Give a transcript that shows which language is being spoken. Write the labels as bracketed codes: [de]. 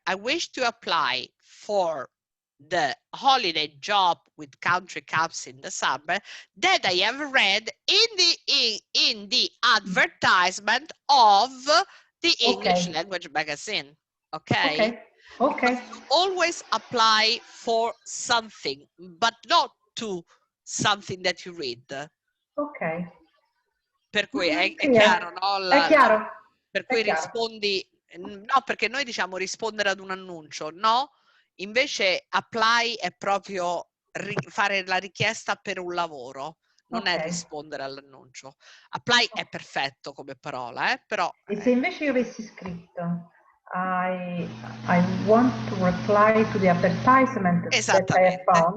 [en] I wish to apply for the holiday job with country camps in the summer that I have read in the advertisement of the English language magazine. Okay. Okay. You always apply for something, but not to something that you read. Ok. [it] Per cui è chiaro, no? È chiaro. Per cui rispondi, no, perché noi diciamo rispondere ad un annuncio, no? Invece apply è proprio fare la richiesta per un lavoro, non è rispondere all'annuncio. Apply è perfetto come parola, però... E se invece io avessi scritto [en] I want to reply to the advertisement that I have found.